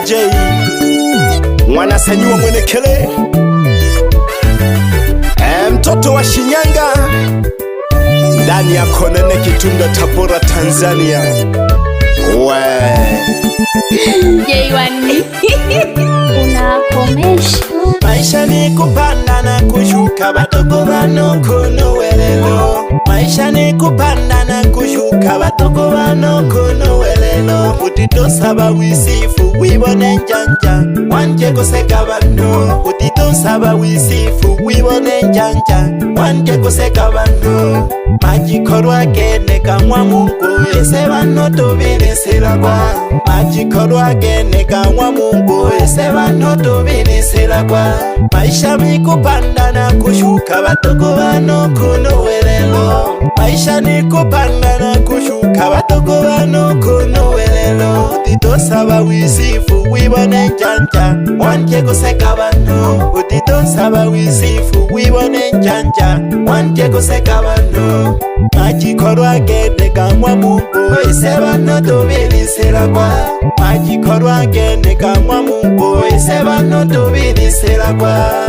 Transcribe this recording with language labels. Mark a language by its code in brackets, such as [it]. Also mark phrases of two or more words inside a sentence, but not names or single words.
[sw] J mwana sanyua mwenekele mtoto wa Shinyanga ndani ya Konene Kitunda Tabora Tanzania J1 unakomesha maisha ni kupanda na kushuka [suk] batoko bano kono welelo [sw] maisha ni kupanda na kushuka [suk] batoko bano kono welelo utito saba wisifu wibone njanja wanje koseka bano utito saba wisifu wibone njanja wanje koseka bano majikorwa gene kamwa Mungu ese bano tobinisira kwa majikorwa gene kamwa Mungu ese bano tobinisira kwa [sw] maisha ni kupanda na kushuka [suk] batoko bano kono welelo [sw] maisha ni kupanda na kushuka [suk] batoko bano kono welelo utito saba wisifu wibone njanja wanje koseka bano utito saba wisifu wibone njanja wanje koseka bano majikorwa gene kamwa Mungu ese bano tobinisira kwa majikorwa gene kamwa Mungu ese bano tobinisira kwa